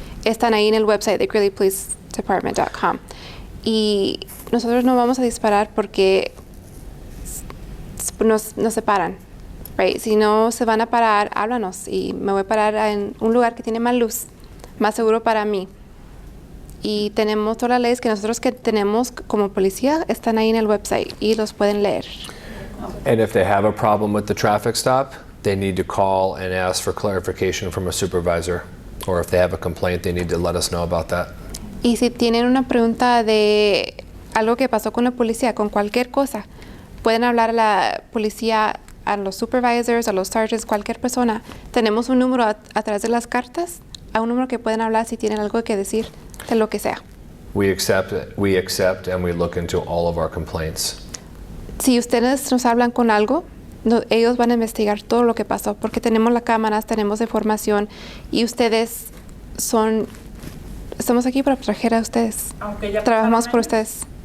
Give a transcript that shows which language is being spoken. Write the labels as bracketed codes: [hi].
[es] Están ahí en el website de greeleypolicedepartment.com. Y nosotros no vamos a disparar porque nos separan. [en] Right. [es] Si no se van a parar, háblanos y me voy a parar en un lugar que tiene más luz, más seguro para mí. Y tenemos todas las leyes que nosotros que tenemos como policía están ahí en el website y los pueden leer. [en] And if they have a problem with the traffic stop, they need to call and ask for clarification from a supervisor. Or if they have a complaint, they need to let us know about that. [es] Y si tienen una pregunta de algo que pasó con la policía, con cualquier cosa, pueden hablar a la policía, a los supervisors, a los sergeants, cualquier persona. Tenemos un número a través de las cartas, a un número que pueden hablar si tienen algo que decir de lo que sea. [en] We accept and we look into all of our complaints. [es] Si ustedes nos hablan con algo, ellos van a investigar todo lo que pasó, porque tenemos las cámaras, tenemos información y ustedes estamos aquí para proteger a ustedes. Trabajamos por ustedes.